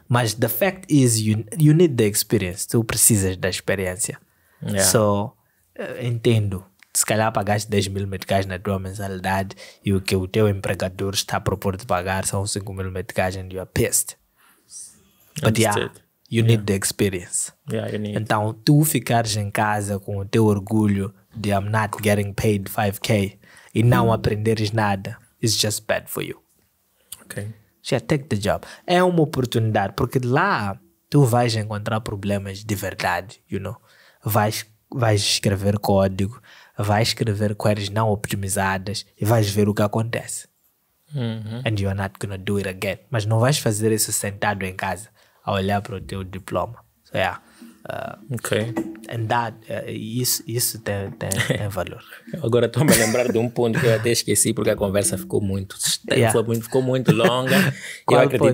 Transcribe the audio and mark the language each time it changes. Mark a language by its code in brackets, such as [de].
[en] Mas the fact is, you need the experience. [pt] Tu precisas da experiência. [en] Yeah. [pt] So, entendo. Se calhar pagaste 10 mil meticais na tua mensalidade e o que o teu empregador está a propor de pagar são 5 mil meticais [en] and you are pissed. But you need the experience. Yeah, you need. [pt] Então, tu ficares em casa com o teu orgulho de [en] I'm not getting paid 5K [pt] e não aprenderes nada, [en] it's just bad for you. Ok. Já take the job. [pt] É uma oportunidade, porque lá tu vais encontrar problemas de verdade, [en] you know. [pt] Vais escrever código, vais escrever queries não optimizadas e vais ver o que acontece. [en] And you are not gonna do it again. [pt] Mas não vais fazer isso sentado em casa a olhar para o teu diploma. So Ok. [en] and that, [pt] isso tem valor. Agora estou-me a lembrar de um ponto que eu até esqueci porque a conversa ficou muito muito longa. Eu acredito